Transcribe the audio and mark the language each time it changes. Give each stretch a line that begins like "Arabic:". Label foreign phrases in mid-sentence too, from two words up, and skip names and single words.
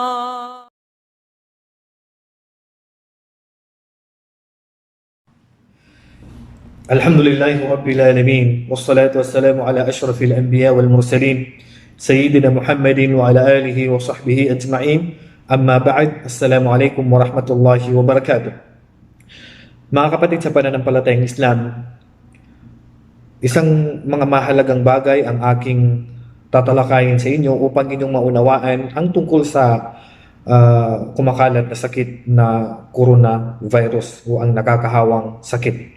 Arabic: الحمد لله رب العالمين والصلاة والسلام على أشرف الأنبياء والمرسلين سيدنا محمد وعلى آله وصحبه أجمعين. أما بعد, السلام عليكم ورحمة الله وبركاته.
Filipino: Mga kapatid sa pananampalatayang Islam, isang mga mahalagang bagay ang aking tatalakayin sa inyo upang inyong maunawaan ang tungkol sa kumakalat na sakit na coronavirus o ang nakakahawang sakit.